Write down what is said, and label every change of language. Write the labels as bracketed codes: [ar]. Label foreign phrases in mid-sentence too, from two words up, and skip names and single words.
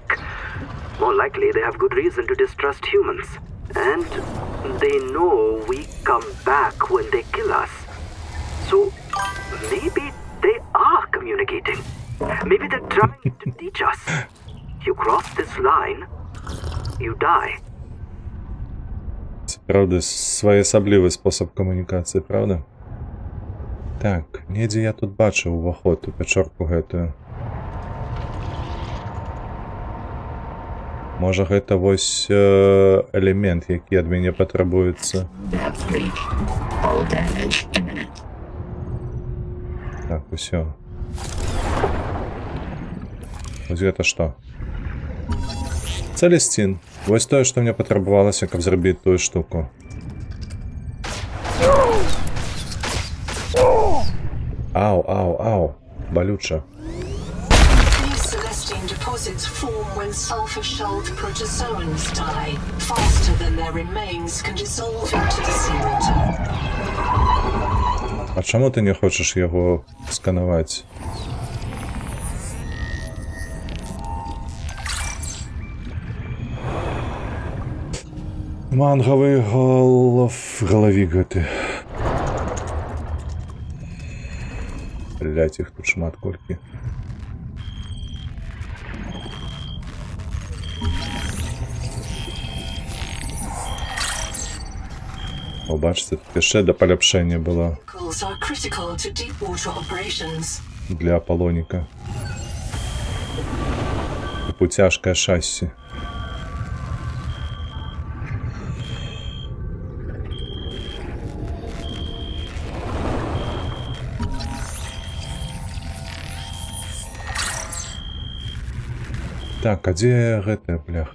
[en] More likely, they have good reason to distrust humans. And they know we come back when they kill us. So, maybe they are communicating. Maybe they're trying to teach us. You cross this line, you die. [uk] Це, правда, своєособливий спосіб комунікації, правда? [be] Так, недзе я тут бачыў уваход у пячорку гэтую. Можа, гэта вось элемент, які ад мяне патрабуецца. Так, усё. Вось гэта што? Цэлесцін. Вось тое, што мне патрабавалася, каб зрабіць тую штуку. Ау, ау, ау. Балюча. [en] These Celestine deposits form when sulfur-shelled protozoans die, faster than their remains can dissolve into the seawater. [be] А чаму ты не хочаш яго сканаваць? Мангавы галавік гэты. Блять, іх тут шмат колькі. О, бачыце, тут яшчэ да паляпшэння было [en] Chemicals are critical to deep-water operations. [be] для Аполлоніка. Типу цяжкае шасі. Так, а дзе гэтая бляха?